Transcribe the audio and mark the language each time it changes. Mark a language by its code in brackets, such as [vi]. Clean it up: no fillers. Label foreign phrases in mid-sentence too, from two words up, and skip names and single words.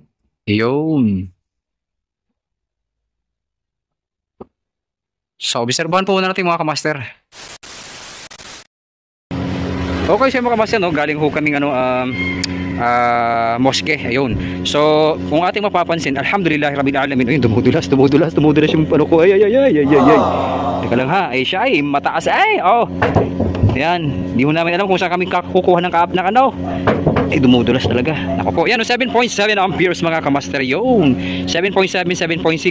[tl] Yun. So, obserbahan po muna natin mga kamaster. Okay, so mga kamaster, no? Galing ho kaming moske, ayun. So, kung ating mapapansin, [ar] الحمد لله رب العالمين, [tl] ayun, dumudulas yung ano ko, ay. Teka lang ha, ay siya ay mataas ay, oh. Yan, di ho namin alam kung saan kami kukuha ng kaap ng ano. Ay, dumudulas talaga. Nako po. Yan, 7.7 amperes mga kamaster. Yun. 7.7, 7.6.